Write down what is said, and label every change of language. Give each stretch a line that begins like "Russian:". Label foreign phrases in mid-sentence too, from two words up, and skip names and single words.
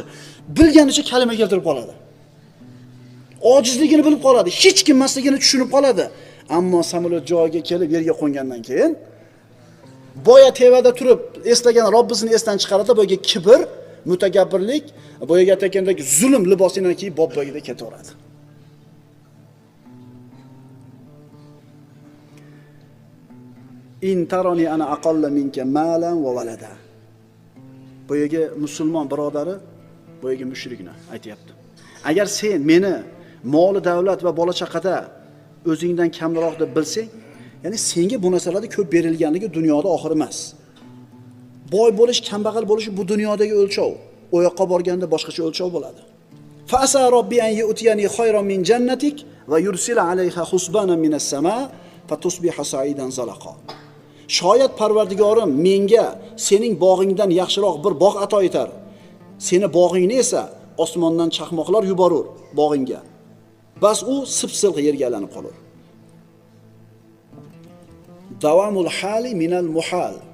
Uzbek: Bilganicha kalima keltirib qoladi. Ojizligini bilib qoladi, hech kim emasligini tushunib qoladi. Ammo samolyot joyiga kelib yerga qo'ngandan keyin boya tevada turib eslagan Robbisini esdan chiqaradi, boyga kibr, mutakabbirlik, boyaga aytgandek zulm libosidan kiyib bobboyida ketaveradi.
Arabic: إن ترن أنا أقل منك مالا وولدا.
Uzbek: Boyaga musulmon birodari, boyaga mushrikni aytayapti. Agar sen meni moli davlat va bola chaqada o'zingdan kamroq deb bilsang, ya'ni senga bu narsalarda ko'p berilganligi dunyoda oxir emas. Boy bo'lish, kambag'al bo'lish bu dunyodagi o'lchov. O yoqqa borganda boshqacha o'lchov bo'ladi.
Arabic: فعسى ربي أن يؤتين خيرا من جنتك ويرسل عليها حسبانا من السماء فتصبح صعيدا زلقا.
Uzbek: Shoyat Parvardigorim menga sening bog'ingdan yaxshiroq bir bog' ato etar. Seni bog'ingni esa osmondan chaqmoqlar yuborur bog'ingga. Bas u sip-silq yerga aylanib qolur.
Arabic: دوام الحال من المحال.